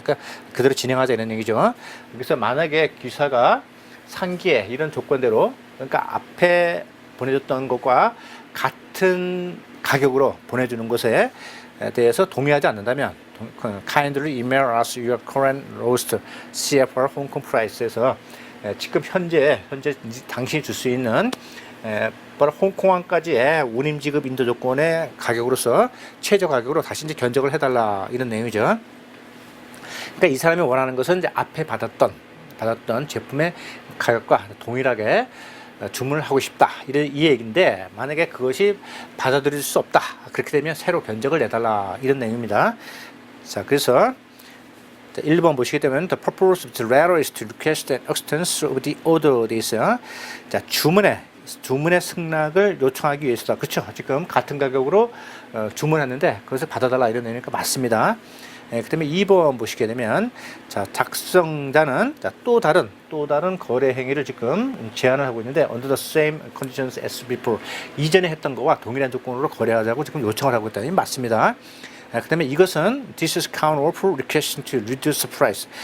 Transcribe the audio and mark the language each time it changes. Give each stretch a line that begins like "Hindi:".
Korean: 그러니까 그대로 진행하자 이런 얘기죠. 그래서 만약에 기사가 상기에 이런 조건대로 그러니까 앞에 보내줬던 것과 같은 가격으로 보내주는 것에 대해서 동의하지 않는다면
English: kindly email us your current lowest CFR Hong Kong price
Korean: 에서 지금 현재 당신이 줄 수 있는 바로 홍콩항까지의 운임 지급 인도 조건의 가격으로서 최저 가격으로 다시 이제 견적을 해달라 이런 내용이죠. 그러니까 이 사람이 원하는 것은 이제 앞에 받았던 제품의 가격과 동일하게 주문을 하고 싶다 이 얘기인데 만약에 그것이 받아들일 수 없다 그렇게 되면 새로 견적을 내달라 이런 내용입니다. 자, 그래서 1번 보시게 되면
English: the purpose of the letter is to request an extension of the order
Korean: 돼 있어요. 자, 주문의 승낙을 요청하기 위해서다. 그렇죠. 지금 같은 가격으로 주문했는데 그것을 받아달라 이런 내용이니까 맞습니다. 그 다음에 2번 보시게 되면 자, 작성자는 또 다른 거래 행위를 지금 제안을 하고 있는데
English: under the same conditions as before
Korean: 이전에 했던 거와 동일한 조건으로 거래하자고 지금 요청을 하고 있다니 맞습니다. 그 다음에 이것은
English: this is counter offer requesting to reduce the price.